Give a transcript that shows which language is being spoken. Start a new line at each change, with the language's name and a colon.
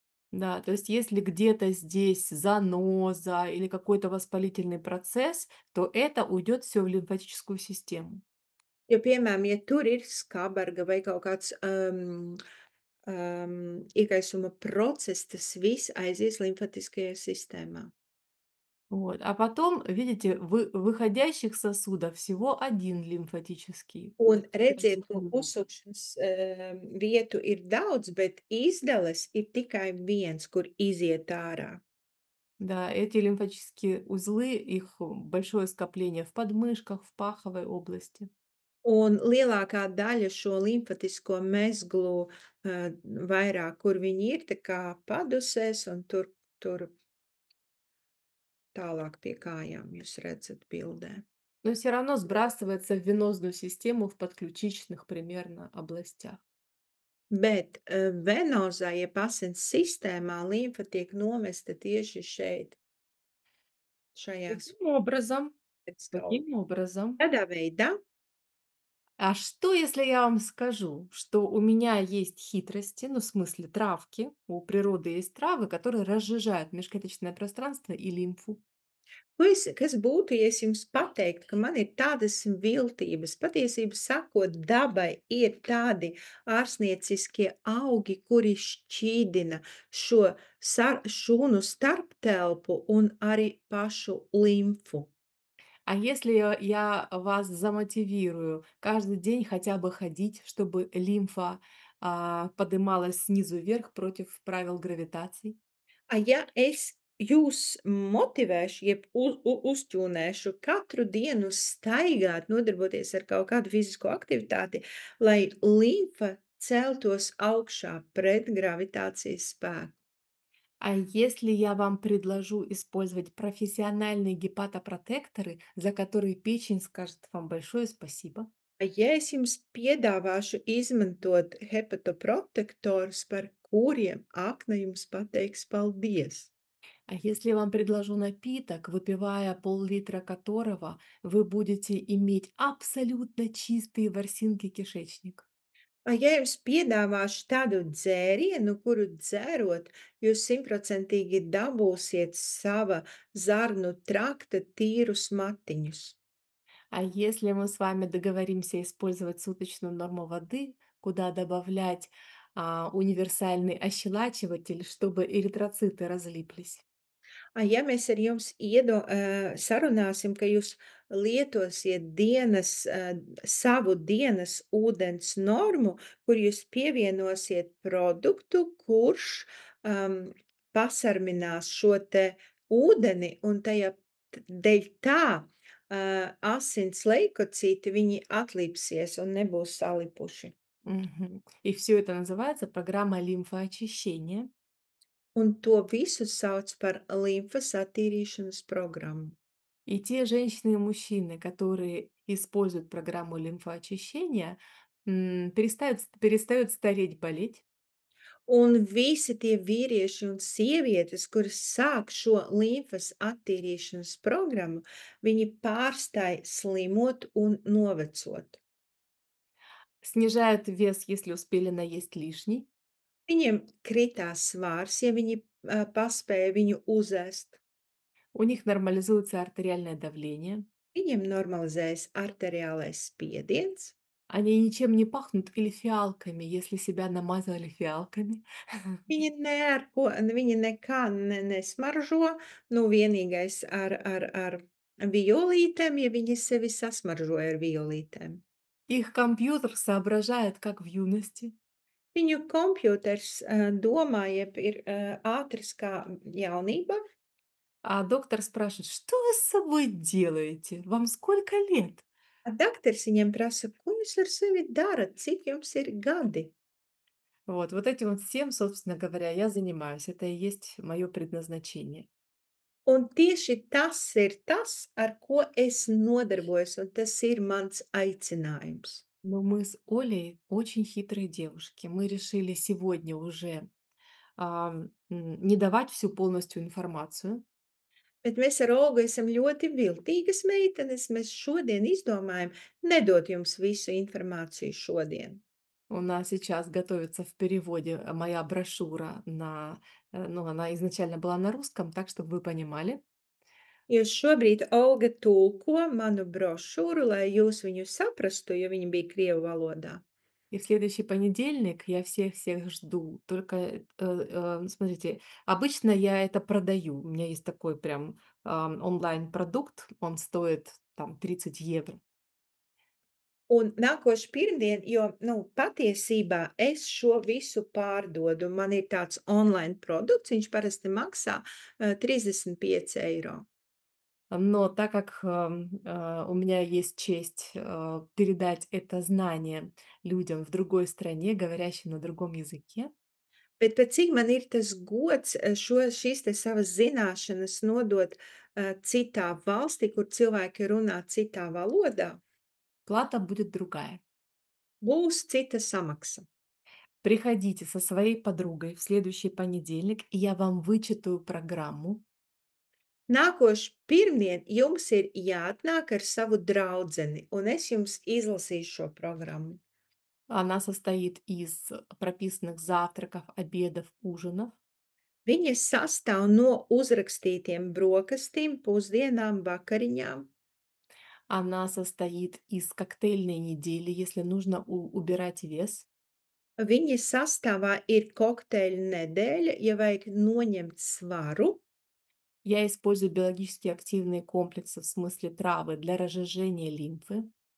Russian: Да, то есть если где-то здесь заноза или какой-то воспалительный процесс, то это уйдет все в лимфатическую систему.
Latvian: Jo, piemēram, ja tur ir skāberga vai kaut kāds, iekaisuma process, tas viss aizies limfatiskajā sistēmā.
Russian: Вот. А потом, видите, выходящих сосудов всего один лимфатический.
Latvian: Un redziet, to
Russian: Кольцевой.
Latvian: uzsūkšanas, vietu ir daudz, bet izdales ir tikai viens, kur iziet ārā.
Russian: Да, эти лимфатические узлы, их большое скопление в подмышках, в паховой области.
Latvian: Un lielākā daļa šo limfatisko mezglu, vairāk, kur viņi ir, tā kā padusēs un tur tālāk pie kājām jūs redzat bildē.
Russian: Но все равно сбрасывается в венозную систему в подключичных примерно областях.
Latvian: Bet, venozā, jeb asins sistēmā limfa tiek nomesta tieši šeit, šajās
Russian: Таким образом,
Latvian: ūdensskauju.
Russian: таким образом,
Latvian: Tādā veidā,
Russian: а что, если я вам скажу, что у меня есть хитрости, ну, в смысле травки, у природы есть травы, которые разжижают межклеточное пространство и лимфу.
Latvian: kas būtu, ja es jums pateiktu, ka man ir tādas viltības? Patiesību sakot, dabai ir tādi ārsnieciskie augi, kuri šķīdina šo šūnu starptelpu un arī pašu limfu.
Russian: А если я вас замотивирую каждый день хотя бы ходить, чтобы лимфа подымалась снизу вверх против правил гравитации?
Latvian: Ja es jūs motivēšu, jeb uzķūnēšu katru dienu staigāt, nodarboties ar kaut kādu fizisko aktivitāti, lai limfa celtos augšā pret gravitācijas spēku.
Russian: А если я вам предложу использовать профессиональные гепатопротекторы, за которые печень скажет вам большое спасибо?
Latvian: Ja es jums piedāvāšu izmantot hepatoprotektorus, par kuriem akna jums pateiks paldies.
Russian: А если я вам предложу напиток, выпивая пол-литра которого вы будете иметь абсолютно чистые ворсинки кишечника?
Latvian: Ja jums piedāvāšu tādu dzērienu, kuru dzērot, jūs simtprocentīgi dabūsiet sava zarnu trakta tīrus matiņus.
Russian: А если мы с вами договоримся использовать суточную норму воды, куда добавлять универсальный ощелачиватель, чтобы эритроциты разлиплись?
Latvian: Ja mēs ar jums sarunāsim, ka jūs lietosiet savu dienas ūdens normu, kur jūs pievienosiet produktu, kurš, pasarminās šo te ūdeni un tajā dēļ tā, asins leikocīti, viņi atlipsies un nebūs salipuši. Мгм.
Russian: И все это называется программа лимфоочищения.
Latvian: Un to visu sauc par limfas attīrīšanas programmu.
Russian: И те женщины и мужчины, которые используют программу лимфоочищения, перестают стареть, болеть.
Latvian: Un visi tie vīrieši un sievietes, kuras sāk šo limfas attīrīšanas programmu, viņi pārstāj slimot un novecot.
Russian: Снижают вес, если успели наесть лишний.
Latvian: Viņiem kritās svārs, ja viņi, paspēja viņu uzēst.
Russian: У них нормализуется артериальное давление.
Latvian: Viņiem normalizējas arteriālais spiediens.
Russian: Они ничем не пахнут или фиалками, если себя намазали фиалками.
Latvian: Viņi ne ar ko viņi nekā nesmaržo, nu vienīgais ar violītēm, ja viņi sevi sasmaržoja ar violītēm.
Russian: Их компьютер соображает, как в юности.
Latvian: Viņu kompjuters, domā, jeb ir, ātrs kā jaunībā.
Russian: А доктор спрашивает: "Что вы с собой делаете? Вам сколько лет?"
Latvian: Doktors viņiem prasa, ko jūs ar sevi darat, cik jums ir gadi?
Russian: Вот этим вот всем, собственно говоря, я занимаюсь. Это и есть мое предназначение.
Latvian: Un tieši tas ir tas, ar ko es nodarbojos, un tas ir mans aicinājums.
Russian: Но мы с Олей очень хитрые девушки. Мы решили сегодня уже, не давать всю полностью информацию.
Latvian: Bet mēs ar Olgu esam ļoti viltīgas meitenes. Mēs šodien izdomājam nedot jums visu informāciju šodien.
Russian: У нас сейчас готовится в переводе, моя брошюра на, ну, она изначально была на русском, так, чтобы вы понимали. Jo šobrīd Olga tulko manu brošūru, lai jūs viņu saprastu, jo viņa bija krievu valodā. И в следующий понедельник я всех-всех жду. Только, смотрите, обычно я это продаю. У меня есть такой прям, онлайн-продукт, он стоит там 30 евро.
Latvian: Un nākošu pirmdien, jo, patiesībā es šo visu pārdodu. Man ir tāds online produkts, viņš parasti maksā 35 eiro.
Russian: Но так как, у меня есть честь, передать это знание людям в другой стране, говорящим на другом языке,
Latvian: Bet pat cik man ir tas gods šīs te savas zināšanas nodot citā valstī, kur cilvēki runā citā valodā,
Russian: плата будет другая.
Latvian: būs cita samaksa.
Russian: Приходите со своей подругой в следующий понедельник, и я вам вычитаю программу.
Latvian: Nākošu pirmdien jums ir jāatnāk ar savu draudzeni, un es jums izlasīšu šo programmu.
Russian: Она состоит из прописанных завтраков, обедов, ужинов.
Latvian: Viņa sastāv no uzrakstītiem brokastīm, pusdienām, vakariņām.
Russian: Она состоит из коктейльной недели, если нужно убирать вес.
Latvian: Viņa sastāvā ir kokteļu nedēļa, ja vajag noņemt svaru.
Russian: Я использую биологически активные комплексы, в смысле травы, для разжижения лимфы.